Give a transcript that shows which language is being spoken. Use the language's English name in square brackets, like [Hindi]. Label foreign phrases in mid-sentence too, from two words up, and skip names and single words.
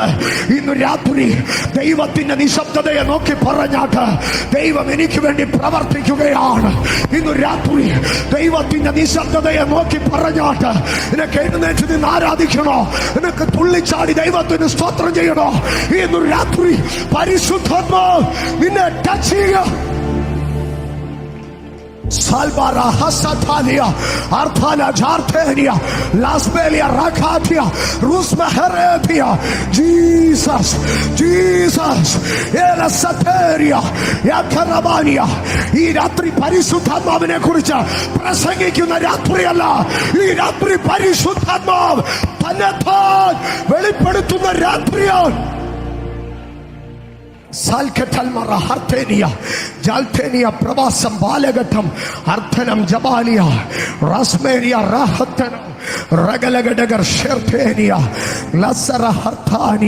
[Malayalam] ഇന്ന് രാത്രി ദൈവത്തിന്റെ നിശബ്ദതയെ നോക്കി പറഞ്ഞാട്ട് ദൈവം എനിക്ക് വേണ്ടി പ്രവർത്തിക്കുകയാണ്. ഇന്ന് രാത്രി ദൈവത്തിന്റെ നിശബ്ദതയെ നോക്കി പറഞ്ഞാട്ട് നിനക്ക് എഴുന്നേറ്റ് നിന്ന് ആരാധിക്കണോ? നിനക്ക് തുള്ളിച്ചാടി ദൈവത്തിന് സ്തോത്രം ചെയ്യണോ? ഇന്ന് രാത്രി പരിശുദ്ധാത്മാവ് നിന്നെ ടച്ച് ചെയ്യുക. Salvara Hasatalia Arthala Jartenia Lasbelia Rakatia Rusma Heretia Jesus Ela Sateria Yakarabania. ഈ രാത്രി പരിശുദ്ധാത്മാവിനെ കുറിച്ച് പ്രസംഗിക്കുന്ന രാത്രിയല്ല. ഈ രാത്രി പരിശുദ്ധാത്മാവ് തന്നെ വെളിപ്പെടുത്തുന്ന രാത്രിയാണ്. പ്രവാസം ബാലഘട്ടം അർത്ഥനം ജബാലിയ റസ്മേനിയ റാഹത്തനം റഗലഗഡഗർ ഷെർത്തേനിയ ലസറ ഹർത്താനിയ.